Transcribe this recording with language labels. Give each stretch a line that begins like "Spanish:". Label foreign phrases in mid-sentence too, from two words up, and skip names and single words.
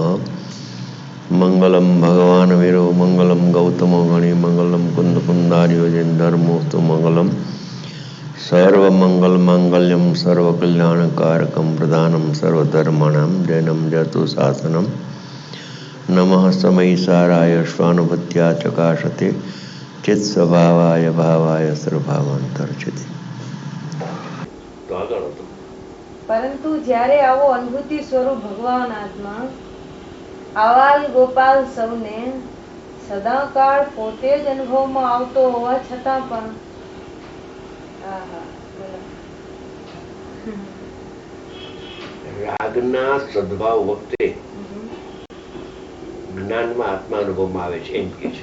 Sanskrit: मंगलम भगवान वीरो मंगलम गौतमो गणि मंगलम कुंद कुंदार्यो धर्मोस्तु मंगलम सर्वमंगल मांगल्यम सर्वकल्याणकारकम प्रधानम सर्वधर्माणां जैनम जतु शासनम नमः समय साराय स्वानुभूत्या चकाशते चित स्वभावाय भावाय सर्वभावांतर्चिते।
Gujarati: પરંતુ જ્યારે આવો અનુભૂતિ સ્વરૂપ ભગવાન આત્મા આવાલ ગોપાલ સૌને સદાકાળ પોતે જ અનુભવમાં આવતો હોવા છતાં પણ રાગના સદભાવ વખતે જ્ઞાનમાં આત્મા અનુભવમાં આવે છે એમ કે છે.